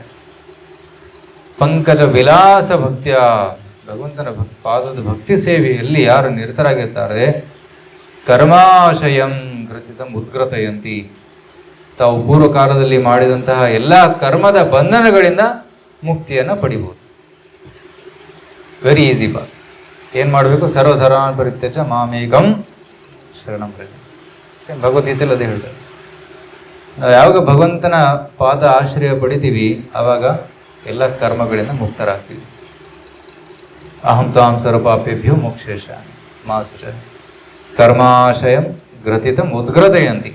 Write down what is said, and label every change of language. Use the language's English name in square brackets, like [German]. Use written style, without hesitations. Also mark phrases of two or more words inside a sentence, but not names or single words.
[Kannada] ಪಂಕಜ ವಿಲಾಸ ಭಕ್ತಿಯ, ಭಗವಂತನ ಪಾದದ ಭಕ್ತಿ ಸೇವೆಯಲ್ಲಿ ಯಾರು ನಿರತರಾಗಿರ್ತಾರೆ, [Sanskrit] ಕರ್ಮಾಶಯಂ ಗ್ರಥಿತಂ ಉದ್ಗ್ರತಯಂತಿ, [Kannada] ತಾವು ಪೂರ್ವ ಕಾಲದಲ್ಲಿ ಮಾಡಿದಂತಹ ಎಲ್ಲ ಕರ್ಮದ ಬಂಧನಗಳಿಂದ ಮುಕ್ತಿಯನ್ನು ಪಡಿಬೋದು. [English] very easy [Kannada] ಬಾ. ಏನು ಮಾಡಬೇಕು, [Sanskrit] ಸರ್ವಧರ್ಮಾನ್ ಪರಿತ್ಯಜ್ಯ ಮಾಮೇಕಂ ಶರಣಂ ಪ್ರಜ. [Kannada] ಸೇಮ್ ಭಗವದ್ಗೀತೆಯಲ್ಲಿ ಅದೇ ಹೇಳ್ತಾರೆ. ನಾವು ಯಾವಾಗ ಭಗವಂತನ ಪಾದ ಆಶ್ರಯ ಪಡಿತೀವಿ ಆವಾಗ ಎಲ್ಲ ಕರ್ಮಗಳಿಂದ ಮುಕ್ತರಾಗ್ತೀವಿ. [Sanskrit] ಅಹಂ ತಾಂ ಸರ್ವಪಾಪೇಭ್ಯೋ ಮೋಕ್ಷೇಶ ಮಾಸುಚ ಕರ್ಮಾಶಯಂ ಗ್ರಥಿತಂ ಉದ್ಗ್ರತಯಂತಿ.